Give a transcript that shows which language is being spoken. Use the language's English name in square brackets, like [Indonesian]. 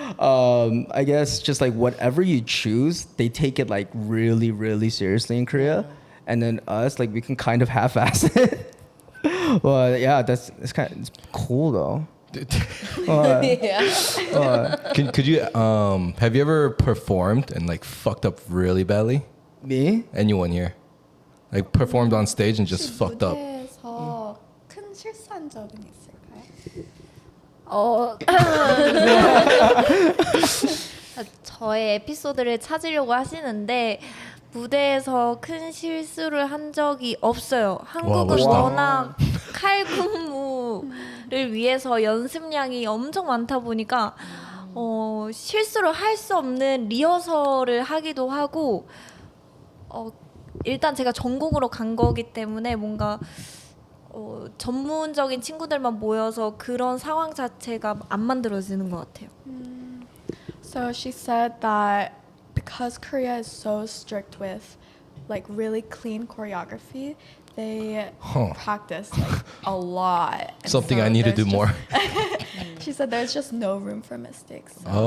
[English] I guess just like whatever you choose, they take it like really, really seriously in Korea, and then us like we can kind of half-ass it. Well, yeah, it's cool though. Yeah. Could you have you ever performed and like fucked up really badly? Me? Anyone here? Like performed on stage and just fucked up. [Korean] 무대에서 큰 실수한 적은 있을까요? 저의 에피소드를 찾으려고 하시는데 무대에서 큰 실수를 한 적이 없어요. 한국은 멋있다. 워낙 칼군무를 위해서 연습량이 엄청 많다 보니까 실수를 할 수 없는 리허설을 하기도 하고 일단 제가 전공으로 간 거기 때문에 뭔가 전문적인 친구들만 모여서 그런 상황 자체가 안 만들어지는 것 같아요. [English] So she said that because Korea is so strict with like really clean choreography, they practice like a lot. And Something so I need to there's do more. She said there's just no room for mistakes. So,